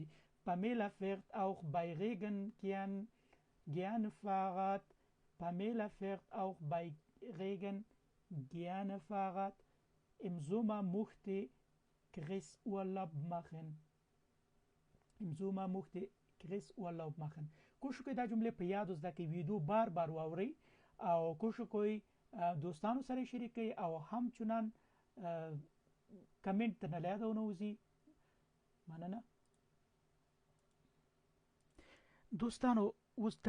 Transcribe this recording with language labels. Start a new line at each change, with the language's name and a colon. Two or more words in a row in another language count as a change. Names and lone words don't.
German: Pamela fährt auch bei Regen gerne Fahrrad. Pamela fährt auch bei Regen gerne Fahrrad. Im Sommer möchte Chris Urlaub machen. Im Sommer möchte Chris Urlaub machen.
Pashto: کوشش کوئ دا جمله په یاد زده کړئ ویډیو بار بار واورئ او کوشش کوئ دوستانو سره شریک کړئ او همچنان کمنټ نه لادونه وزي مننه دوستانو اوس دا